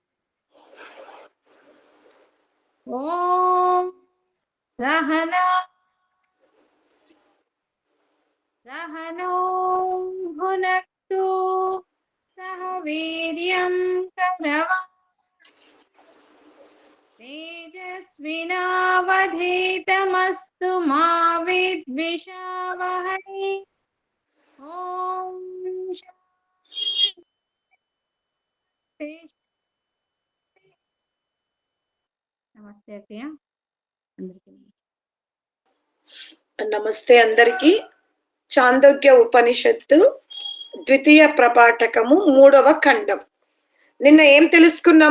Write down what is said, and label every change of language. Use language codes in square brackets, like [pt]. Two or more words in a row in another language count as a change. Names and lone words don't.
[sa] ओम सहना सहनो भुनक्तु सह वीर्यं करवा तेजस्विनावधीतमस्तु मा विद्विषावहै। ओम शांति। [te] నమస్తే అక్కయ్య అందరికీ నమస్తే అందరికి. చాందోగ్య ఉపనిషత్తు ద్వితీయ ప్రపాఠకము 3వ ఖండం. నిన్న ఏం తెలుసుకున్నాము?